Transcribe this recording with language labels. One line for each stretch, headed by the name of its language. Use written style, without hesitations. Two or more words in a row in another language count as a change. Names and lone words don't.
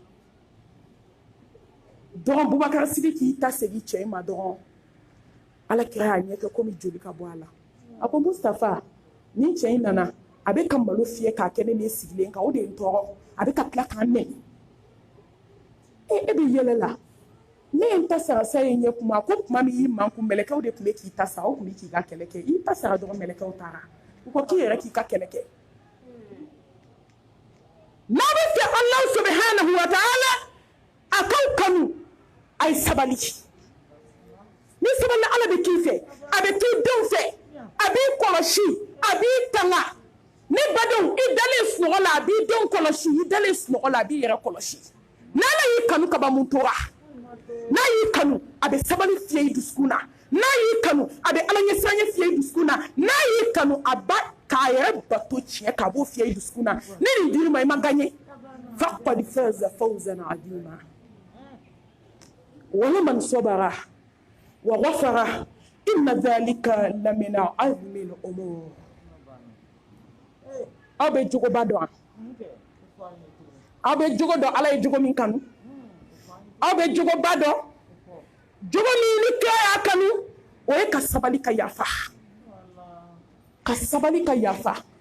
Bambara: dɔrɔn Bubakar Sidiki y'i ta segin cɛ in ma dɔrɔn ala kira y'a ɲɛ kɛ komi joli ka bɔ a la a ko Mustafa ni cɛ in nana a bɛ ka malo fiyɛ k'a kɛ ne ni sigilen kan o de ye n tɔɔrɔ a bɛ ka tila k'an nɛni e bɛ yɛlɛ la ne ta sara sa ye kuma ko kuma mi man ku melekaw de kun be k'i ta sa o kun be k'i ka kɛlɛ kɛ I ta sara dɔrɔn melekaw taara u ko k'i yɛrɛ k'i ka kɛlɛ kɛ n'a bɛ fɛ
Arabic: الله سبحانه وتعالى
Bambara: a k'aw kanu a ye sabali ni sabali Ala bɛ k'i fɛ a bɛ k'i denw fɛ a b'i kɔlɔsi a b'i tanga ni badenw I dalen sunɔgɔ la a b'i denw kɔlɔsi I dalen sunɔgɔ la a b'i yɛrɛ kɔlɔsi n'Ala y'i kanu ka ban mun tora n'a y'i kanu a bɛ sabali fiyɛ I dusukun na n'a y'i kanu a bɛ Ala ɲɛsiranɲɛ fiyɛ I dusukun na n'a y'i kanu a ba k'a yɛrɛ bato tiɲɛ k'a b'o fiyɛ I dusukun na ne nin dir'i ma I ma gagné
Arabic: فقد فاز فوزا عظيما ولمن صبر وغفر إن ذلك لمن عزم الأمور
Bambara: aw bɛ jogo ba dɔn aw bɛ jogo dɔn Ala ye jogo min kanu aw bɛ jogo ba dɔn jogo min ni kira y'a kanu o ye ka sabali ka yafa ka sabali ka yafa